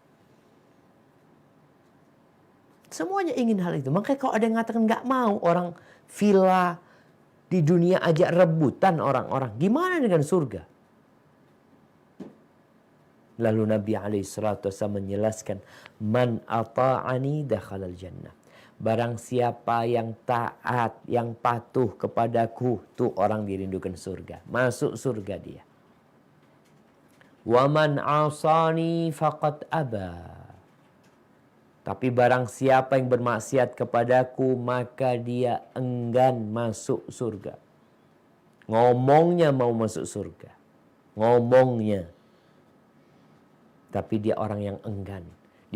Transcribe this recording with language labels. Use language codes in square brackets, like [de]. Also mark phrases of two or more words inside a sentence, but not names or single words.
[id] Semuanya ingin hal itu. Makanya kalau ada yang mengatakan nggak mau, orang villa di dunia aja rebutan orang-orang. Gimana dengan surga? Lalu Nabi SAW menjelaskan, [ar] من أطاعني دخل الجنة. [id] Barang siapa yang taat, yang patuh kepadaku, tuh orang dirindukan surga. Masuk surga dia. [ar] ومن عصاني فقد أبى. [id] Tapi barang siapa yang bermaksiat kepadaku, maka dia enggan masuk surga. Ngomongnya mau masuk surga. Ngomongnya. Tapi dia orang yang enggan.